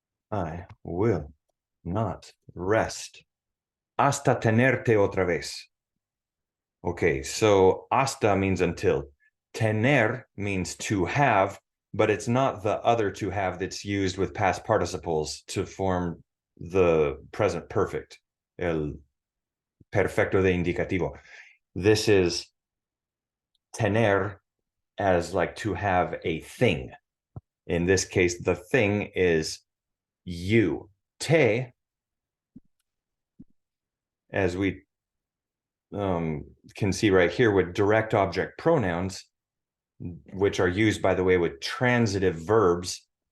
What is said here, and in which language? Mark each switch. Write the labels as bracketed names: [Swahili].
[English] I will not rest. [Spanish] Hasta tenerte otra vez. [English] Okay, so hasta means until. Tener means to have, but it's not the other to have that's used with past participles to form the present perfect. [Spanish] El perfecto de indicativo. [English] This is tener as like to have a thing. In this case, the thing is you. Te, as we can see right here with direct object pronouns, which are used, by the way, with transitive verbs.